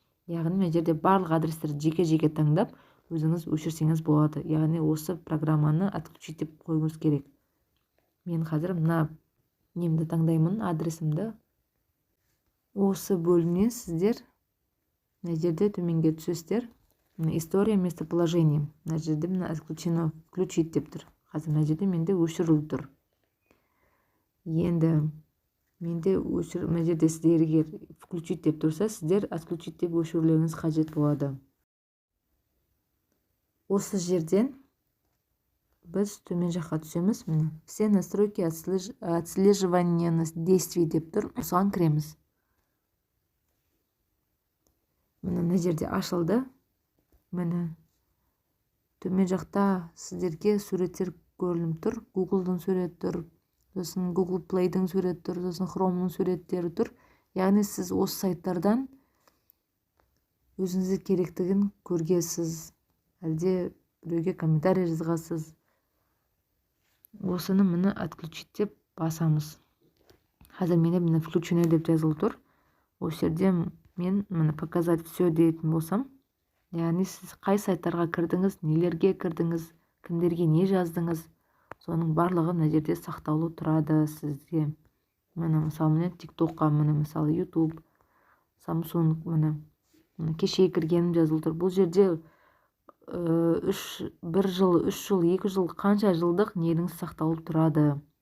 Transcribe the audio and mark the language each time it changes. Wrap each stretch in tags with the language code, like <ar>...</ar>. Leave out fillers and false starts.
<kk>Яғни мына жерде барлық адрестерді жеке-жеке таңдап, өзіңіз өшірсеңіз болады. Яғни осы программаны отключить деп қойыңыз керек. Мен қазір мына немді таңдаймын, адресімді. Осы бөлімнен сіздер мына жерде төменге түсесіздер.</kk> <ru>История местоположения.</ru> <kk>Мына жерде мына отключено, включить деп тұр. Қазір мына жерде менде өшіріліп тұр. Енді менде мына жерде сіздерге включить деп тұрса, сіздер отключить деп өшірулеріңіз қажет болады. Осы жерден біз төмен жаққа түсеміз. Міне,</kk> <ru>все настройки отслеживания действий</ru> <kk>деп тұр. Осыған кіреміз. Мына жерде ашылды. Міне, төмен жақта сіздерге суреттер көрініп тұр. Google-дың суреті тұр, сосын Google Play-дың суреті тұр, сосын Chrome-ның суреттері тұр. Яғни сіз осы сайттардан өзіңізге керектігін көргесіз, әлде біреуге комментарий жазғасыз. Осыны міне отключить деп басамыз. Қазір менде міне включено деп жазылып тұр. Осы жерде мен міне</kk> <ru>показать все</ru> <kk>дейтін болсам, яғни сіз қай сайттарға кірдіңіз, нелерге кірдіңіз, кімдерге не жаздыңыз, соның барлығы мына жерде сақтаулы тұрады сізге. Міне мысалы міне TikTok-қа, міне мысалы YouTube, Samsung, міне кеше кіргенім жазылып тұр. Бұл жерде 1 жыл, 3 жыл, 2 жыл, қанша жылдық неліңіз сақталып тұрады.</kk>